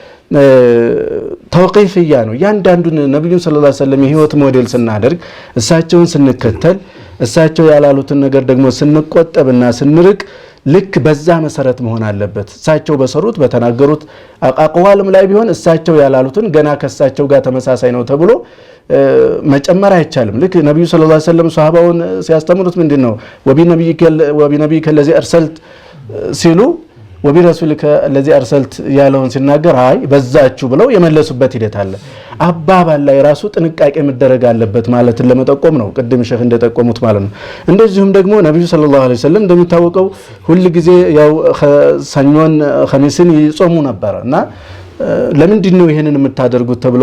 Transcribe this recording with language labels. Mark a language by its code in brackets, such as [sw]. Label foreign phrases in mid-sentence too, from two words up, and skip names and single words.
[am] ተውቂፍያ ነው ያንዳንዱን ነብዩ [ar] صلى الله عليه وسلم [am] የህይወት ሞዴል ስናደርግ እሳቸውን ስንከተል እሳቸው ያላሉትን ነገር ደግሞ ስንቆጠብና ስንርቅ ልክ በዛ መሰረት መሆን አለበት እሳቸው በሰሩት በተናገሩት አቋቋልም ላይ ቢሆን እሳቸው ያላሉትን ገና ከእሳቸው ጋር ተመሳሳይ ነው ተብሎ መጨመር አይቻልም ልክ ነብዩ [ar] صلى الله عليه وسلم [am] ሷሃባውን ሲያስተምሩት ምንድነው [ar] وبنبيك الذي ارسلت [am] ሲሉ [ar] وبرسولك الذي ارسلت [am] ያለውን ሲናገር አይ በዛችሁ ብለው የመለሱበት ሂደት አለ አባባል ላይ ራሱ ጥንቃቄ መደረግ አለበት ማለት ለመጠቆም ነው ቅድም ሼክ እንደጠቆሙት ማለት ነው እንደዚሁም ደግሞ ነብዩ [ar] صلى الله عليه وسلم [am] እንደሚታወቀው ሁሉ ጊዜ ያው ሰኞን ኸሚስን ይጾሙ ነበርና ለምንድን ነው ይሄንን የምታደርጉት ተብለው